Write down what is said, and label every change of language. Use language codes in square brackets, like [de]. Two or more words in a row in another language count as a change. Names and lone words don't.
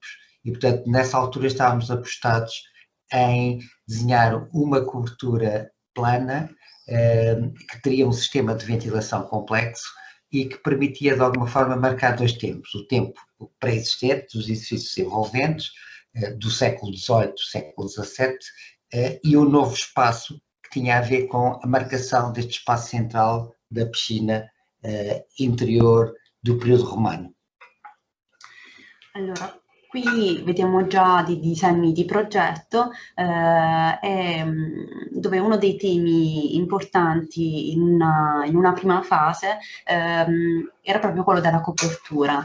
[pt] E, portanto, nessa altura estávamos apostados em desenhar uma cobertura plana, que teria um sistema de ventilação complexo e que permitia, de alguma forma, marcar dois tempos. O tempo pré-existente, dos edifícios envolventes, do século XVIII, século XVII, e o novo espaço que tinha a ver com a marcação deste espaço central da piscina interior do período romano. [it] Allora, qui vediamo già dei disegni di progetto dove uno dei temi importanti in una prima fase era proprio quello della copertura.